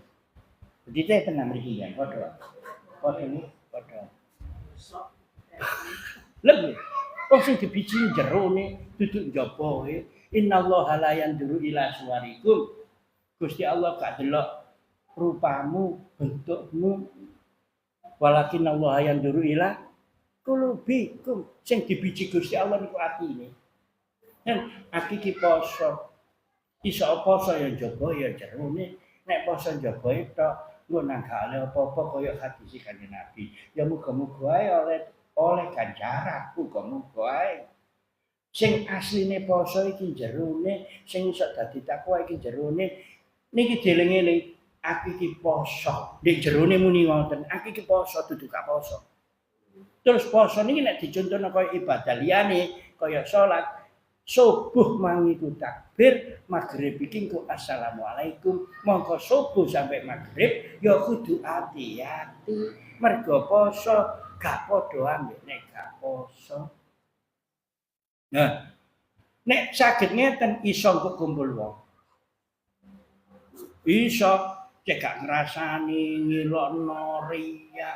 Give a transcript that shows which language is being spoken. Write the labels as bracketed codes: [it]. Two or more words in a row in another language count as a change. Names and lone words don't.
[jv] Betike tenan mriki ya, padha. Padha. Lha wong sing dibiji jerone duduk njabae. [ar] إن الله لا ينظر إلى صوركم. [jv] Gusti Allah gak delok rupamu, bentukmu. [ar] ولكن الله ينظر إلى قلوبكم. [jv] Sing dibiji Gusti Allah niku atine. Dan ati ki poso. Iso poso ya njaba ya jerone. Nek poso njaba tok nggo nanggale apa-apa kaya hadis Kanjeng Nabi. Ya muga-muga ae oleh ganjaran, muga-muga ae. Sing asline poso iki jerone, sing iso dadi takwa iki jerone. Niki dieling-eling, aku iki poso. Nek jerone muni ngoten, aku iki poso dudu gak poso. Terus poso niki nek dicontohna kaya ibadah liyane, kaya salat, subuh mangiku takbir, maghrib iki engko assalamualaikum. Mongko subuh sampai maghrib ya kudu hati-hati. Mergo poso gak padha ambek nek gak poso. Nah, nek saged ngeten iso engko kumpul wong. Iso cekak ngrasani ngilokno riya.